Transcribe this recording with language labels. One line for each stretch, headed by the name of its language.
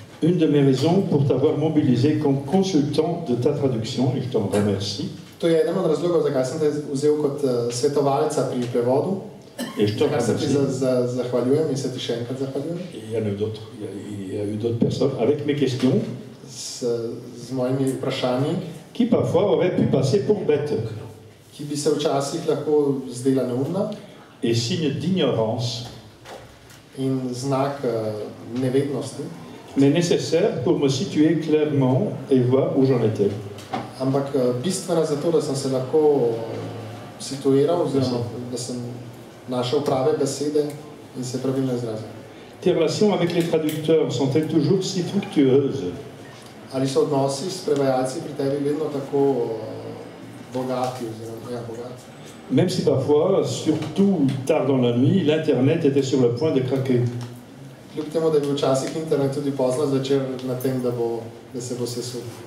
French: Une de mes raisons pour t'avoir mobilisé comme consultant de ta traduction, et je t'en remercie,
Slovenian: To je eden od razlogov, zakaj sem te vzel kot svetovalca pri prevodu,
French: et je te
Slovenian: zakaj se ti
French: remercie.
Slovenian: zahvaljujem in se ti še enkrat zahvaljujem.
French: Et il y en a d'autres, il y a eu d'autres personnes avec mes questions
Slovenian: Z mojimi vprašanji,
French: qui parfois auraient pu passer pour bêtes
Slovenian: ki bi se včasih lahko zdela neumna
French: et signe d'ignorance
Slovenian: in znak nevednosti.
French: Mais nécessaire pour me situer clairement et voir où j'en étais.
Slovenian: Ampak bistvena zato, da sem se lahko situiral, oziroma da sem našel prave besede in se pravilno izrazil.
French: Tes relations avec les traducteurs sont-elles toujours si fructueuses?
Slovenian: Ali so odnosi s prevajalci pri tebi vedno tako bogati, oziroma ja, bogati?
French: Même si parfois, surtout tard dans la nuit, l'Internet était sur le point de craquer.
Slovenian: Kljub temu, da je bil včasih internet tudi pozno zvečer na tem, da se bo sesul.